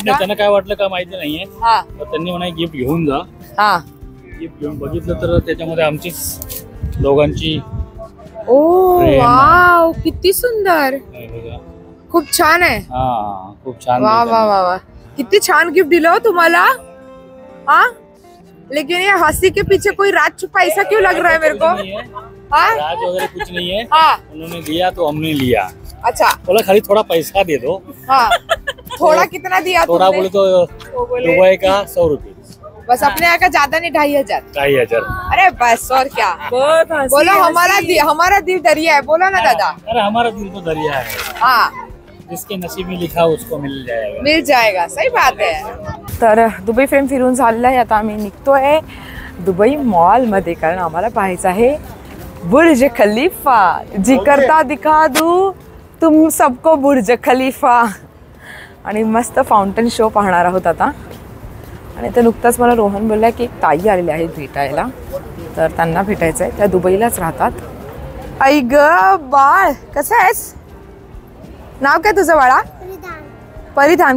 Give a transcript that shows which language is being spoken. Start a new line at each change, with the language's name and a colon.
Marathi: त्यांना काय वाटलं का माहिती नाहीये. तर त्यांनी म्हणा गिफ्ट घेऊन जा. गिफ्ट घेऊन बघितलं तर त्याच्यामध्ये आमचीच दोघांची. ओ वाव किती सुंदर. खूप छान आहे. खूप छान. वा वा वा वा किती छान गिफ्ट दिलं हो तुम्हाला.
Hindi: लेकिन ये हंसी के पीछे कोई राज छुपा ऐसा क्यों लग रहा है मेरे को? राज वगैरह कुछ नहीं है. उन्होंने दिया तो हमने लिया. अच्छा बोला खाली थोड़ा पैसा दे दो. थोड़ा कितना दिया? थोड़ा बोले तो दुबई का 100 रुपये. बस अपने यहाँ का ज्यादा नहीं 2500. 2500. अरे बस और क्या. बोलो हमारा दिल दरिया है.
Marathi: बोला ना दादा.
Hindi: अरे हमारा दिल तो दरिया है. हाँ जिसके नसीब में लिखा उसको मिल जाएगा. मिल जाएगा. सही बात है.
Marathi: तर दुबई फ्रेम फिरून झालेलं आहे. आता आम्ही निघतोय दुबई मॉलमध्ये, कारण आम्हाला पाहायचं आहे बुर्ज खलीफा.
Hindi: जी करता दिखा दू तुम सबको बुर्ज खलीफा.
Marathi: आणि मस्त फाउंटन शो पाहणार आहोत आता. आणि तर नुकताच मला रोहन बोलला की एक ताई आलेल्या आहेत भेटायला, तर त्यांना भेटायचं आहे. त्या दुबईलाच राहतात. आई ग बाळ, कसं आहेस? नाव काय तुझं बाळा? परिधान.